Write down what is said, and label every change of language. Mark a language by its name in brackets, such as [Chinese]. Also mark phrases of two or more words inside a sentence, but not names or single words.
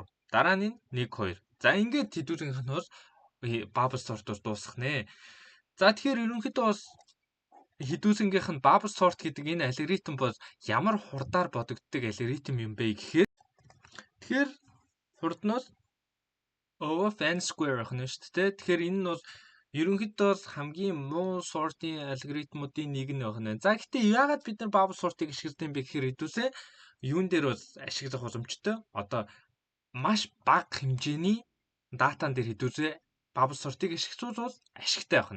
[Mongolian] Дараа нь 1 2. За ингээд хэдүүлгийнх нь бас [English] bubble sort- [Mongolian] ос дуусгах нэ. За тэгэхээр ерөнхийдөө бас хэдүүлгийнх нь [English] bubble sort [Mongolian] гэдэг энэ алгоритм бол ямар хурдаар бодогддог алгоритм юм бэ гэхээр тэгэхээр хурднаас [English] O of n square [Mongolian] ах нь шүү дээ. Тэгэхээр энэ нь бол ерөнхийдөө хамгийн муу сортын алгоритмуудын нэг нь байна. За гэхдээ яагаад бид нар [English] bubble sort- [Mongolian] ыг ашигладаг юм бэ гэхээр хэдүүлээ юун дээр бол ашиглах боломжтой. Одоо маш бага хэмжээний датан дээр хэдүүлээ [English] bubble sort- [Mongolian] ыг ашиглуулбал ашигтай байна.